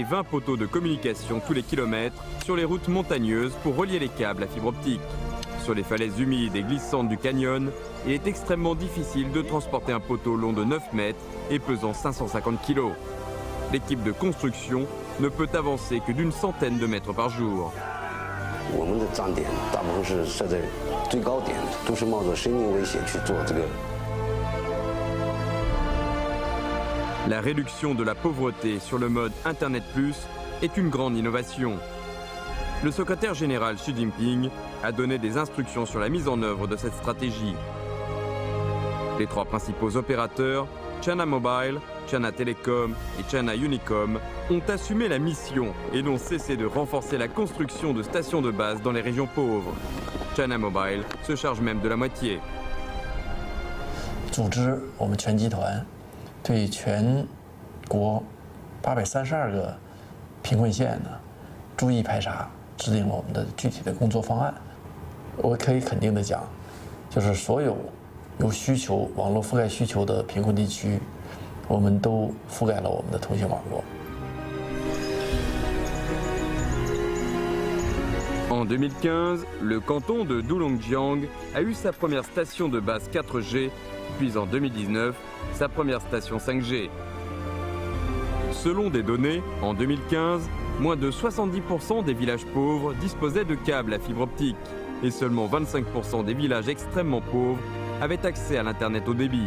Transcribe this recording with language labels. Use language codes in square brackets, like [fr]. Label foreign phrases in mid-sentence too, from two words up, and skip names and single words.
[fr] 20 poteaux de communication tous les kilomètres sur les routes montagneuses pour relier les câbles à fibre optique. Sur les falaises humides et glissantes du canyon, il est extrêmement difficile de transporter un poteau long de 9 mètres et pesant 550 kg. L'équipe de construction ne peut avancer que d'une centaine de mètres par jour. [zh] 我们的站点大部分是设在最高点，都是冒着生命危险去做这个。 [fr] La réduction de la pauvreté sur le mode Internet Plus est une grande innovation. Le secrétaire général Xi Jinping a donné des instructions sur la mise en œuvre de cette stratégie. Les 3 principaux opérateurs, China Mobile, China Telecom et China Unicom, ont assumé la mission et n'ont cessé de renforcer la construction de stations de base dans les régions pauvres. China Mobile se charge même de la moitié. [zh] 组织我们全集团对全国832个贫困县呢逐一排查，制定了我们的具体的工作方案。我可以肯定的讲，就是所有有需求、网络覆盖需求的贫困地区，我们都覆盖了我们的通信网络。 [fr] En 2015, le canton de Doulongjiang a eu sa première station de base 4G, puis en 2019, sa première station 5G. Selon des données, en 2015, moins de 70% des villages pauvres disposaient de câbles à fibre optique et seulement 25% des villages extrêmement pauvres avaient accès à l'Internet haut débit.